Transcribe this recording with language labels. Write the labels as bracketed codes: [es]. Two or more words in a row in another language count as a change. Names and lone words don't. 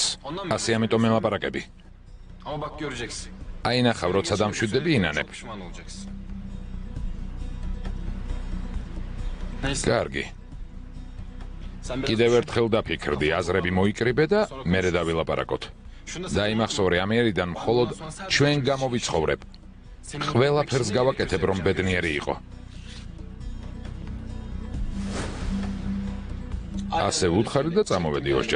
[ka] ასე ამიტომ მელაპარაკები. [tr] Ama bak göreceksin. [ka] აი ნახავ, როცა დამშვიდები ინანებ. [tr] Pişman olacaksın. Neyse. [ka] კარგი. [tr] Sen biraz [ka] კიდევ ერთხელ დაფიქრდი, აზრები მოიკრიბე და მერე დავილაპარაკოთ. დაიმახსოვრე, ამერიდან მხოლოდ ჩვენ გამოვიცხოვრებ. ყველაფერს გავაკეთებ, რომ ბედნიერი იყო. ასე უთხარი და წამოვედი ოსჯან.